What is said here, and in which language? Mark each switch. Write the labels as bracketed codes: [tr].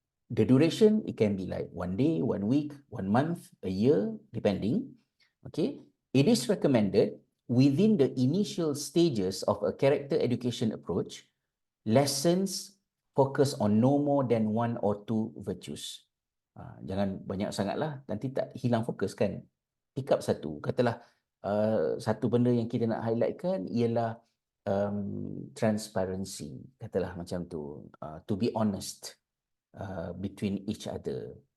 [en] The duration, it can be like 1 day, 1 week, 1 month, a year, depending. Okay, it is recommended within the initial stages of a character education approach, lessons focus on no more than 1 or 2 virtues. [ms] Jangan banyak sangatlah, nanti tak hilang fokus kan. Pick up satu. Katalah satu benda yang kita nak highlightkan ialah transparency. Katalah macam tu. [en] To be honest between each other.